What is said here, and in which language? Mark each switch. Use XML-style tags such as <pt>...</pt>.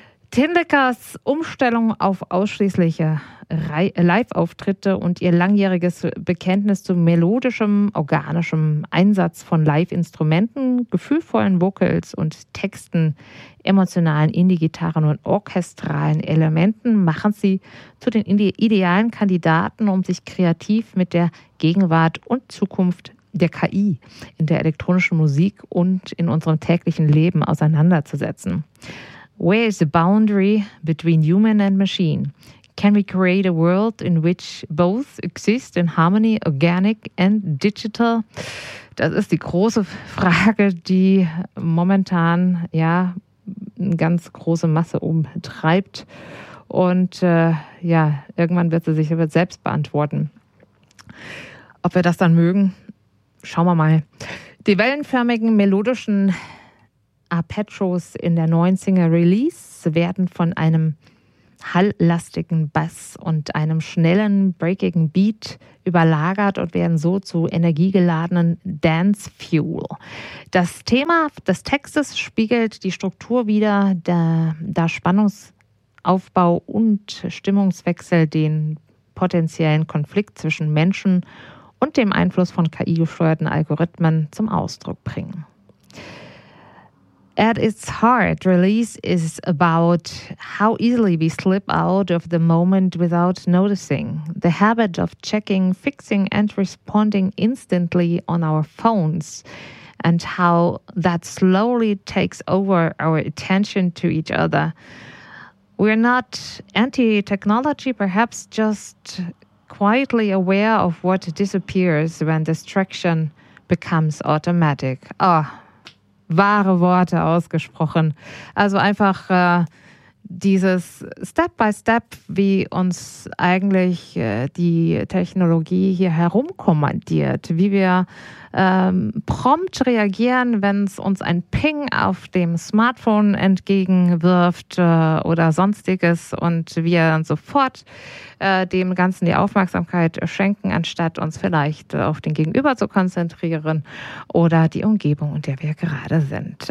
<de>Tin Liquors Umstellung auf ausschließliche Live-Auftritte und ihr langjähriges Bekenntnis zu melodischem, organischem Einsatz von Live-Instrumenten, gefühlvollen Vocals und Texten, emotionalen Indie-Gitarren und orchestralen Elementen machen sie zu den idealen Kandidaten, um sich kreativ mit der Gegenwart und Zukunft der KI in der elektronischen Musik und in unserem täglichen Leben auseinanderzusetzen.</de> <en>Where is the boundary between human and machine? Can we create a world in which both exist in harmony, organic and digital?</en> <de>Das ist die große Frage, die momentan ja eine ganz große Masse umtreibt. Und ja, irgendwann wird sie sich aber selbst beantworten. Ob wir das dann mögen, schauen wir mal. Die wellenförmigen melodischen Arpeggios in der neuen Single Release werden von einem halllastigen Bass und einem schnellen, breakigen Beat überlagert und werden so zu energiegeladenen Dance Fuel. Das Thema des Textes spiegelt die Struktur wider, da Spannungsaufbau und Stimmungswechsel den potenziellen Konflikt zwischen Menschen und dem Einfluss von KI-gesteuerten Algorithmen zum Ausdruck bringen.</de> <en>At its heart, release is about how easily we slip out of the moment without noticing. The habit of checking, fixing and responding instantly on our phones and how that slowly takes over our attention to each other. We're not anti-technology, perhaps just quietly aware of what disappears when distraction becomes automatic. Oh.</en> <de>Wahre Worte ausgesprochen. Also einfach dieses Step by Step, wie uns eigentlich die Technologie hier herumkommandiert, wie wir prompt reagieren, wenn es uns ein Ping auf dem Smartphone entgegenwirft oder sonstiges und wir dann sofort dem Ganzen die Aufmerksamkeit schenken, anstatt uns vielleicht auf den Gegenüber zu konzentrieren oder die Umgebung, in der wir gerade sind.</de>